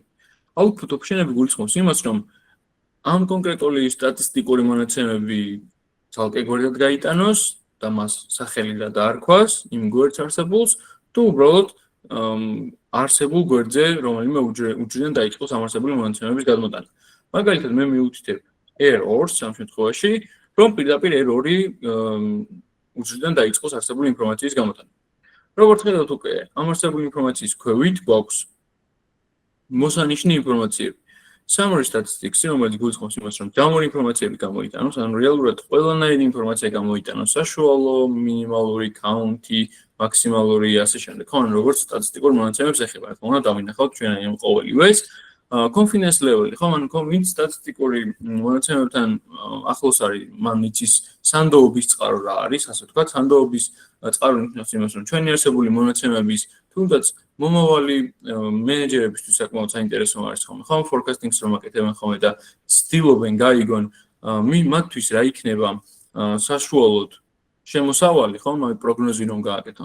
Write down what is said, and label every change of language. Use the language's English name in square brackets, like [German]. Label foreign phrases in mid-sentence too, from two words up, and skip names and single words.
[English] Output option- [Georgian] ები გულისხმობს იმას, რომ ამ კონკრეტული სტატისტიკური მონაცემები ცალკე გვერდად გაიტანოს და მას სახელი და დაარქვას იმ გვერდს არსებულს, თუ უბრალოდ არსებულ გვერდზე რომელიმე უჯრედიდან დაიწყოს ამ არსებული მონაცემების გადმოტანა. მაგალითად, მე მივუთითებ errors ამ შემთხვევაში, რომ პირდაპირ error-ი უჯრედიდან დაიწყოს არსებული ინფორმაციის გამოტანა. როგორც ხედავთ უკვე, ამ არსებული ინფორმაციის ქვევით გვაქვს მოსანიშნე ინფორმაციები. [English] summary statistics, [Georgian] რომელიც გულისხმობს იმას, რომ ჯამური ინფორმაციები გამოიტანოს, ანუ რეალურად ყველანაირი ინფორმაცია გამოიტანოს, საშუალო, მინიმალური, county, მაქსიმალური, ასე შემდეგ. ხო, ანუ როგორც სტატისტიკურ მონაცემებს ეხება, რა თქმა უნდა, დავინახავთ ჩვენ ამ ყოველივეს. [English] Confidence level, [Georgian] ხო, ანუ ვინც სტატისტიკური მონაცემებთან ახლოს არის, მან იცის სანდოობის წყარო რა არის, ასე ვთქვათ, სანდოობის წყარო ნიშნავს იმას, რომ ჩვენი არსებული მონაცემების თუნდაც მომავალი მენეჯერებისთვის საკმაოდ საინტერესო არის ხოლმე. ხო, forecasting-ს რომ აკეთებენ ხოლმე და ცდილობენ გაიგონ მათთვის რა იქნება საშუალოდ შემოსავალი, ხო, მაგ პროგნოზი რომ გააკეთონ.